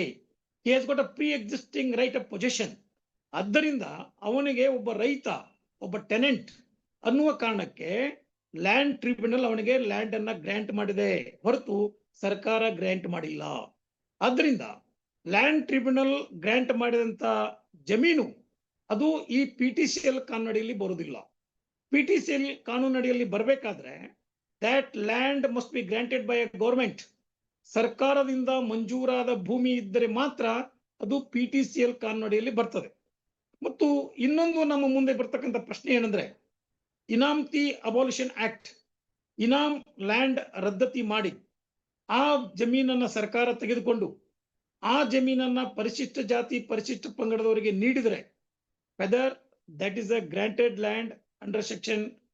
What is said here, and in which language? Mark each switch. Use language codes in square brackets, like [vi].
[en] He has got a pre existing right of possession. [kn] ಆದ್ದರಿಂದ ಅವನಿಗೆ ಒಬ್ಬ ರೈತ, ಒಬ್ಬ ಟೆನೆಂಟ್ ಅನ್ನುವ ಕಾರಣಕ್ಕೆ ಲ್ಯಾಂಡ್ ಟ್ರಿಬ್ಯುನಲ್ ಅವನಿಗೆ ಲ್ಯಾಂಡ್ ಅನ್ನ ಗ್ರಾಂಟ್ ಮಾಡಿದೆ, ಹೊರತು ಸರ್ಕಾರ ಗ್ರಾಂಟ್ ಮಾಡಿಲ್ಲ. ಆದ್ದರಿಂದ ಲ್ಯಾಂಡ್ ಟ್ರಿಬ್ಯುನಲ್ ಗ್ರಾಂಟ್ ಮಾಡಿದಂತ ಜಮೀನು ಅದು ಈ PTCL ಕಾನೂನಡಿಯಲ್ಲಿ ಬರುವುದಿಲ್ಲ. PTCL ಕಾನೂನಡಿಯಲ್ಲಿ ಬರಬೇಕಾದ್ರೆ [en] that land must be granted by a government. [kn] ಸರ್ಕಾರದಿಂದ ಮಂಜೂರಾದ ಭೂಮಿ ಇದ್ದರೆ ಮಾತ್ರ ಅದು PTCL ಕಾನೂನಡಿಯಲ್ಲಿ ಬರ್ತದೆ. ಮತ್ತು ಇನ್ನೊಂದು ನಮ್ಮ ಮುಂದೆ ಬರ್ತಕ್ಕಂಥ ಪ್ರಶ್ನೆ ಏನಂದ್ರೆ, ಇನಾಮತಿ ಅಬಾಲಿಷನ್ ಆಕ್ಟ್, ಇನಾಮ್ ಲ್ಯಾಂಡ್ ರದ್ದತಿ ಮಾಡಿ ಆ ಜಮೀನನ್ನ ಸರ್ಕಾರ ತೆಗೆದುಕೊಂಡು ಆ ಜಮೀನನ್ನ ಪರಿಶಿಷ್ಟ ಜಾತಿ ಪರಿಶಿಷ್ಟ ಪಂಗಡದವರಿಗೆ ನೀಡಿದರೆ [en] whether that is a granted land under section